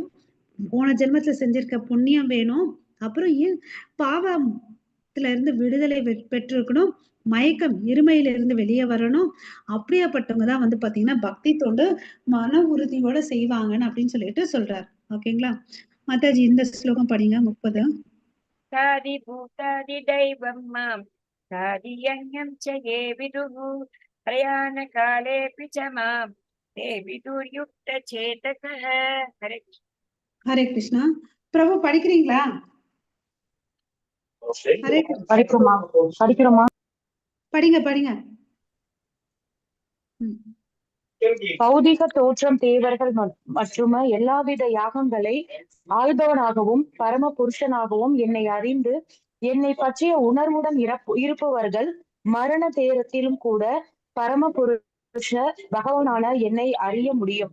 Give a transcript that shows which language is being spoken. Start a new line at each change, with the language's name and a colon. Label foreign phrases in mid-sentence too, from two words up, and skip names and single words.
Tamil: போன ஜென்மத்துல செஞ்சிருக்க புண்ணியம் வேணும். அப்புறம் பாவத்துல இருந்து விடுதலை பெற்றிருக்கணும். மயக்கம் இருமையில இருந்து வெளியே வரணும். அப்படியாப்பட்டவங்க தான் பாத்தீங்கன்னா பக்தி தொண்டு மன உறுதியோட செய்வாங்கன்னு அப்படின்னு சொல்லிட்டு சொல்றாரு. ஓகேங்களா? மாதாஜி இந்த ஸ்லோகம் படிங்க. 30.
Sanskrit: सादि भूतादि दैवं मां सादियज्ञं च ये विदुः प्रयाणकालेऽपि च मां ते विदुर्युक्तचेतसः हरे
Tamil: ஹரே கிருஷ்ணா. பிரபு படிக்கிறீங்களா? ஹரே கிருஷ்ணா. படிக்கிறோமா? படிங்க படிங்க. பௌதிக தோற்றம் தேவர்கள் மற்றும் எல்லாவித யாகங்களை ஆள்பவனாகவும் பரம புருஷனாகவும் என்னை அறிந்து என்னை பற்றிய உணர்வுடன் இருப்பவர்கள் மரண தேரத்திலும் கூட பரம புருஷ பகவானான என்னை அறிய முடியும்.